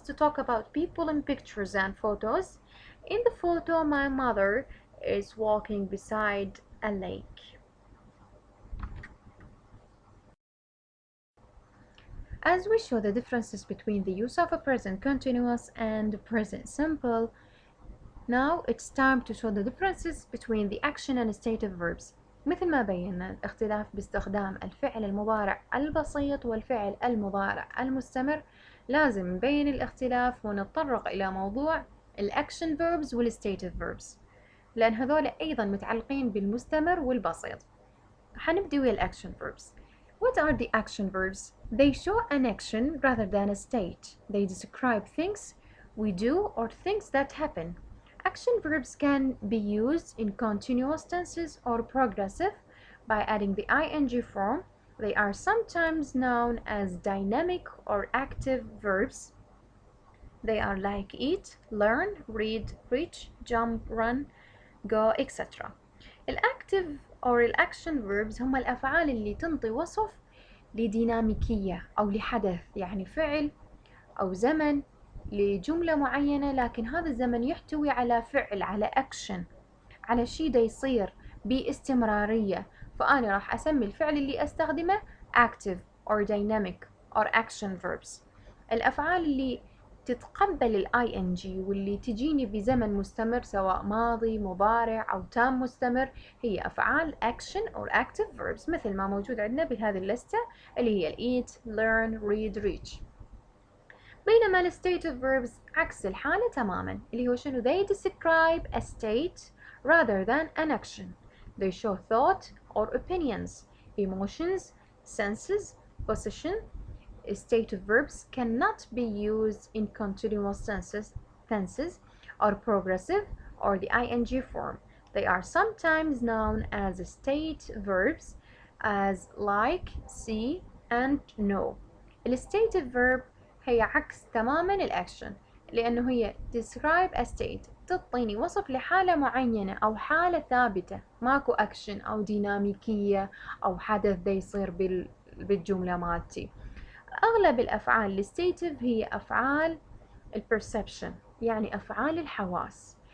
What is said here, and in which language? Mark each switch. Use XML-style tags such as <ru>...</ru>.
<en>To talk about people in pictures and photos. In the photo, my mother is walking beside a lake. As we show the differences between the use of a present continuous and present simple, now it's time to show the differences between the action and stative verbs.</en> <ar>مثل ما بينا الاختلاف باستخدام الفعل المضارع البسيط والفعل المضارع المستمر، لازم نبين الاختلاف ونتطرق إلى موضوع الأكشن verbs والstative verbs، لأن هذول أيضا متعلقين بالمستمر والبسيط. حنبدأ ويا الأكشن verbs.</ar> <en>What are the action verbs? They show an action rather than a state. They describe things we do or things that happen. Action verbs can be used in continuous tenses or progressive by adding the ing form. They are sometimes known as dynamic or active verbs. They are like eat, learn, read, reach, jump, run, go, etc.</en> <ar>الactive or الأكشن verbs هم الأفعال اللي تنطي وصف لديناميكية أو لحدث، يعني فعل أو زمن لجملة معينة، لكن هذا الزمن يحتوي على فعل، على أكشن، على شيء دا يصير باستمرارية. فأنا راح أسمي الفعل اللي أستخدمه</ar> <en>active or dynamic or action verbs.</en> <ar>الأفعال اللي تتقبل ال ing واللي تجيني بزمن مستمر سواء ماضي مضارع أو تام مستمر هي أفعال</ar> <en>action or active verbs،</en> <ar>مثل ما موجود عندنا بهذه اللستة اللي هي eat, learn, read, reach. بينما ال stative verbs عكس الحالة تماما، اللي هو شنو؟</ar> <en>They describe a state rather than an action. They show thought or opinions, emotions, senses, position. Stative verbs cannot be used in continuous tenses or progressive or the ing form. They are sometimes known as state verbs as like, see and know.</en> <ar>ال stative verb هي عكس تماما الأكشن، لأنه هي</ar> <en>describe a state،</en> <ar>تعطيني وصف لحالة معينة أو حالة ثابتة، ماكو أكشن أو ديناميكية أو حدث دا يصير بالجملة مالتي. أغلب الأفعال الستيتيف هي أفعال البرسبشن، يعني أفعال الحواس.</ar>